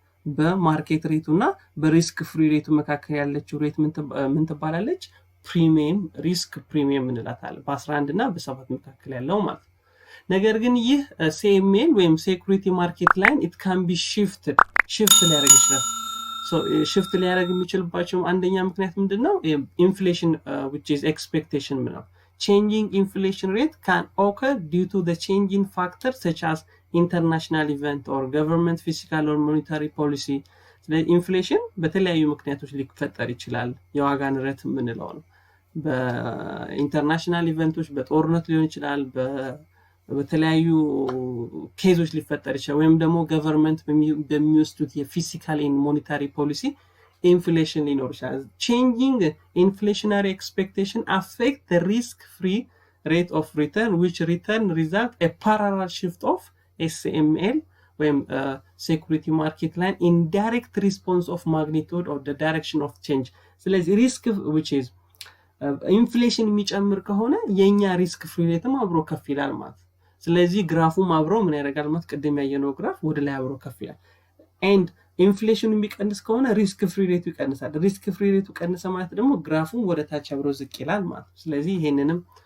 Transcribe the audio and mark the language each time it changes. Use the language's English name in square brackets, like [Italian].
[Amharic] በማርኬት ሬቱና በሪስክ ፍሪ ሬቱ መካከል ያለችው ሬት ምን ትባላለች? ፕሪሚየም ሪስክ ፕሪሚየም እንላታለን። በ11 እና በ7 መካከል ያለው ማለት ነው። ነገር ግን ይህ CML ወይም ሴኩሪቲ ማርኬት ላይን [English] it can be shifted [Amharic] ሊያደርግ ይችላል። shift ሊያደርግ የሚችልባቸው አንደኛ ምክንያት ምንድነው? [English] ኢንፍሌሽን which is expectation ነው። Changing inflation rate can occur due to the changing factors such as international event or government fiscal or monetary policy. [Amharic] ስለዚህ ኢንፍሌሽን በተለያዩ ምክንያቶች ሊፈጠር ይችላል። የዋጋ ንረት የምንለው ነው። በኢንተርናሽናል ኢቨንቶች በጦርነት ሊሆን ይችላል፣ በተለያዩ ኬዞች ሊፈጠር ይችላል። ወይም ደግሞ ገቨርንመንት በሚወስዱት የፊስካል ኤንድ ሞኔታሪ ፖሊሲ inflation ሊኖር ይችላል። [English] changing inflationary expectation affect the risk free rate of return which return result a parallel shift of SML ወይም security market line in direct response of magnitude or the direction of change. [Amharic] ስለዚህ [English] risk which is inflation [Amharic] የሚጨምር ከሆነ የኛ [English] risk free rate [Amharic] አብሮ ከፍ ይላል ማለት። ስለዚህ ግራፉም አብሮ ምን ያደርጋል ማለት ቀደም ያየነው ግራፍ ወደ ላይ አብሮ ከፍ ይላል። and ኢንፍሌሽን የሚቀንስ ከሆነ ሪስክ ፍሪ ሬቱ ይቀንሳል። ሪስክ ፍሪ ሬቱ ቀንሰ ማለት ደግሞ ግራፉን ወደ ታች አብሮ ዝቅ ይላል ማለት። ስለዚህ ይሄንንም